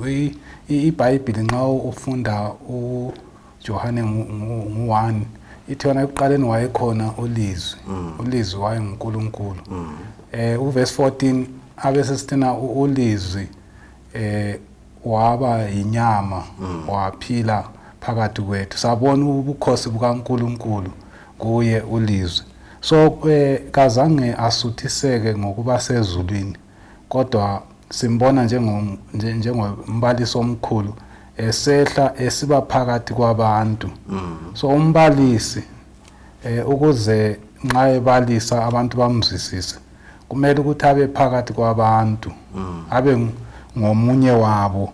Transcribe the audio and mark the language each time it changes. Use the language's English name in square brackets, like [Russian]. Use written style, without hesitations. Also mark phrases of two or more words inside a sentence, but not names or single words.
[North Ndebele] iBhayibheli nxa ufunda uJohane ngu1 ithi yona ekuqaleni wayekhona ulizwi, ulizwi wayenguNkulunkulu. Uverse 14 abesesithina ulizwi waba inyama, waphila phakathi kwethu. Sabona ubukhosi bukaNkulunkulu kuye ulizwi. So kazange asuthiseke ngokuba sezulwini, kodwa simbona njengombalisi omkhulu esehla esiba phakathi kwabantu. So umbalisi ukuze nxa ebalisa abantu bamzwisise kumele ukuthi abe phakathi kwabantu, abe ngomunye wabo.